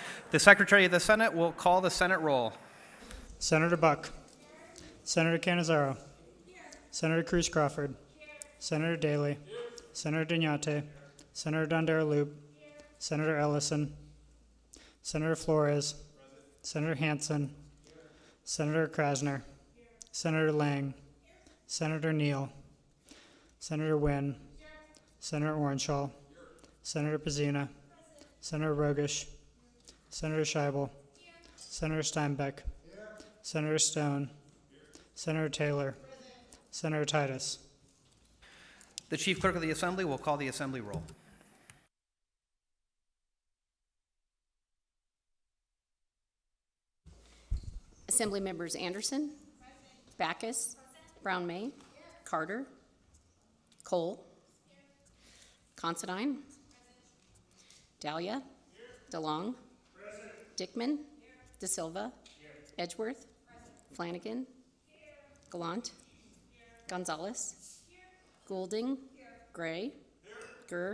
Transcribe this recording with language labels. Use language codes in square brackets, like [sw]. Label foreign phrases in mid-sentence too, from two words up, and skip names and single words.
[en] The Secretary of the Senate will call the Senate roll. Senator Buck. Senator Cannizzaro. Senator Cruz Crawford. Senator Daley. Senator Dignate. Senator Dondera-Loop. Senator Ellison. Senator Flores. Senator Hansen. Senator Krasner. Senator Lang. Senator Neal. Senator Wynn. Senator Orenshaw. Senator Pizzina. Senator Rogish. Senator Scheibel. Senator Steinbeck. Senator Stone. Senator Taylor. Senator Titus. The Chief Clerk of the Assembly will call the Assembly roll. Assembly members Anderson, Backus, Brown May, Carter, Cole, Considine, Dahlia, DeLong, Dickman, De Silva, Edgeworth, Flanagan, Gallant, Gonzalez, Goulding, Gray, Gurr,